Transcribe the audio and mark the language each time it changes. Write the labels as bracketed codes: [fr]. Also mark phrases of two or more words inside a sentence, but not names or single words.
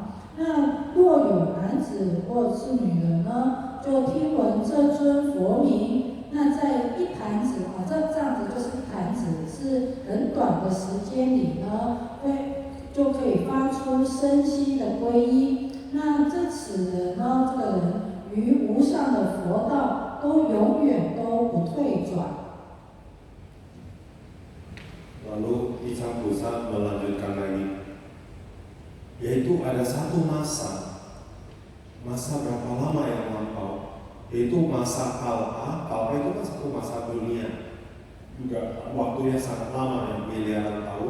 [zh] 那若有男子或是女人呢，就听闻这尊佛名，那在一弹指这样子就是一弹指，是很短的时间里呢，就可以发出身心的皈依。那此人呢，这个人于无上的佛道都永远都不退转。 [id] Lalu Isang Pusat melanjutkan lagi, yaitu ada satu masa berapa lama yang lampau, yaitu masa kalpa. Kalpa itu kan satu masa dunia, juga waktunya sangat lama, yang miliaran tahun.